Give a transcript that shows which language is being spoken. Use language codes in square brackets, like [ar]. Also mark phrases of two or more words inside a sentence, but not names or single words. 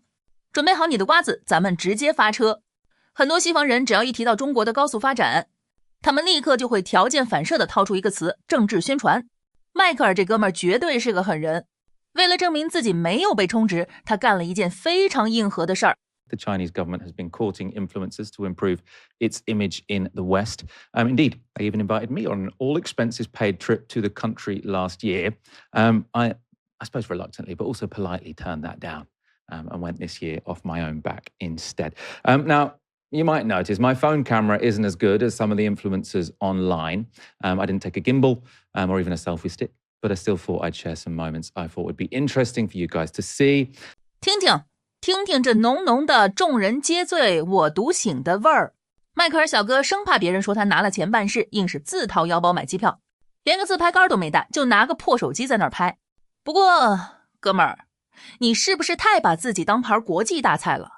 [zh] 準備好你的瓜子，咱們直接發車。很多西方人只要一提到中國的高速發展，他們立刻就會條件反射地掏出一個詞：政治宣傳。邁克爾這哥們兒絕對是個狠人，為了證明自己沒有被充值，他幹了一件非常硬核的事兒。 [en] The Chinese government has been courting influencers to improve its image in the West. Indeed, they even invited me on an all-expenses-paid trip to the country last year. I suppose reluctantly, but also politely turned that down and went this year off my own back instead. Now, you might notice my phone camera isn't as good as some of the influencers online. I didn't take a gimbal or even a selfie stick, but I still thought I'd share some moments I thought would be interesting for you guys to see. [zh] 听听這濃濃的眾人皆醉我獨醒的味兒。邁克爾小哥生怕別人說他拿了錢辦事，硬是自掏腰包買機票，連個自拍杆都沒帶，就拿個破手機在那兒拍。不過哥們兒，你是不是太把自己當盤國際大菜了？